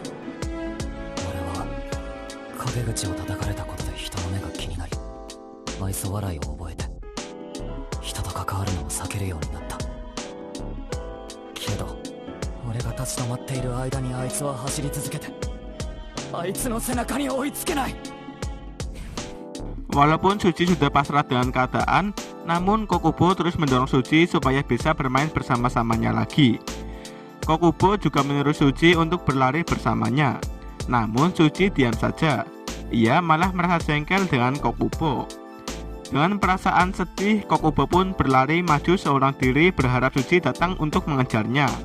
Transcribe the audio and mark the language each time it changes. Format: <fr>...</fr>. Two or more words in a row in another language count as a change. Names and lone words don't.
<ja>俺は陰口を叩かれたことで人の目が気になり、愛想笑いを覚えて人と関わるのを避けるようになった。けど俺が立ち止まっている間にあいつは走り続けて、あいつの背中に追いつけない。</ja> <id>Walaupun Tsuji sudah pasrah dengan keadaan, namun Kokubo terus mendorong Tsuji supaya bisa bermain bersama-samanya lagi. Kokubo juga menyuruh Tsuji untuk berlari bersamanya. Namun Tsuji diam saja. Ia malah merasa jengkel dengan Kokubo. Dengan perasaan sedih, Kokubo pun berlari maju seorang diri berharap Tsuji datang untuk mengejarnya.</id>